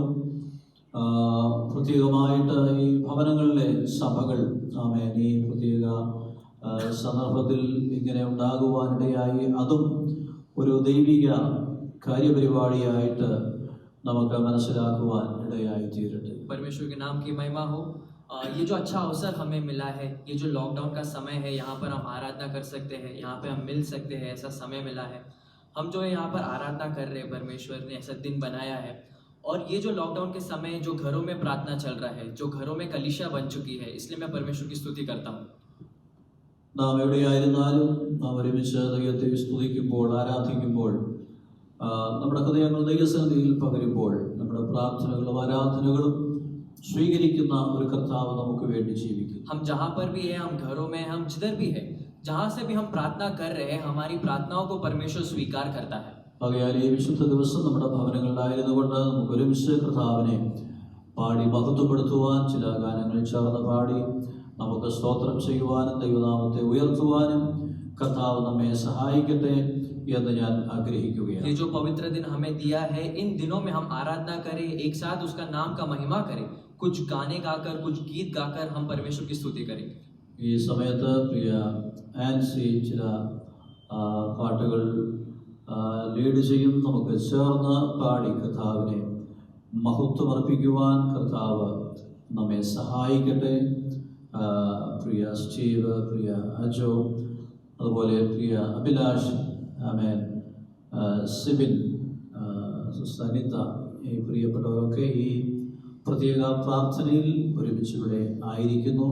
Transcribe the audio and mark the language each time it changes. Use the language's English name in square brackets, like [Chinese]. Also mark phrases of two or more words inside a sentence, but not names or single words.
[Malayalam] പ്രത്യേകമായിട്ട് ഈ ഭവനങ്ങളിലെ സഭകൾ ആമേൻ ഈ പ്രത്യേക സന്ദർഭത്തിൽ ഇങ്ങനെ ഉണ്ടാകുവാനിടയായി, അതും ഒരു ദൈവിക കാര്യപരിപാടിയായിട്ട് നമുക്ക് മനസ്സിലാക്കുവാൻ ഇടയായി തീരട്ടെ. [Hindi] परमेश्वर के नाम की महिमा हो। ये जो अच्छा अवसर हमें मिला है, ये जो लॉकडाउन का समय है, यहाँ पर हम आराधना कर सकते हैं, यहाँ पे हम मिल सकते हैं, ऐसा समय मिला है। हम जो है यहाँ पर आराधना कर रहे हैं, परमेश्वर ने ऐसा दिन बनाया है। और ये जो लॉकडाउन के समय जो घरों में प्रार्थना चल रहा है, जो घरों में कलीसिया बन चुकी है, इसलिए मैं परमेश्वर की स्तुति करता हूँ। [Malayalam] നാം എവിടെയായിരുന്നാലും നാം ഒരുമിച്ച് ദൈവത്തെ സ്തുതിക്കുമ്പോൾ, ആരാധിക്കുമ്പോൾ, നമ്മുടെ ഹൃദയങ്ങൾ ദൈവസന്നിധിയിൽ പകരുമ്പോൾ, നമ്മുടെ പ്രാർത്ഥനകളും ആരാധനകളും സ്വീകരിക്കുന്ന ഒരു കർത്താവ് നമുക്ക് വേണ്ടി ജീവിക്കും. [Hindi] हम जहाँ पर भी है, हम घरों में, हम जिधर भी है, जहाँ से भी हम प्रार्थना कर रहे हैं, हमारी प्रार्थनाओं को परमेश्वर स्वीकार करता है। [Malayalam] ആകയാൽ ഈ വിശുദ്ധ ദിവസം നമ്മുടെ ഭവനങ്ങളിലായിരുന്നു കൊണ്ട് നമുക്ക് ഒരുമിച്ച് കർത്താവിനെ പാടി മഹത്വപ്പെടുത്തുവാൻ, ചില ഗാനങ്ങൾ ചേർന്ന് പാടി നമുക്ക് സ്തോത്രം ചെയ്യുവാനും ദൈവനാമത്തെ ഉയർത്തുവാനും കർത്താവ് നമ്മെ സഹായിക്കട്ടെ എന്ന് ഞാൻ ആഗ്രഹിക്കുകയാണ്. [Hindi] ये जो पवित्र दिन हमें दिया है, इन दिनों में हम आराधना करें, एक साथ उसका नाम का महिमा करें, कुछ गाने गाकर, कुछ गीत गाकर हम परमेश्वर की स्तुति करेंगे. [Malayalam] ഈ സമയത്ത് പ്രിയ ആൻസി ചില പാട്ടുകൾ ലീഡ് ചെയ്യും. നമുക്ക് ചേർന്ന് പാടി കർത്താവിനെ മഹത്വമർപ്പിക്കുവാൻ കർത്താവ് നമ്മെ സഹായിക്കട്ടെ. പ്രിയ സ്റ്റീവ്, പ്രിയ അജോ, അതുപോലെ പ്രിയ അഭിലാഷ്, ആമേൻ, സിബിൻ, സനിത, ഈ പ്രിയപ്പെട്ടവരൊക്കെ ഈ പ്രത്യേക പ്രാർത്ഥനയിൽ ഒരുമിച്ച് ഇവിടെ ആയിരിക്കുന്നു.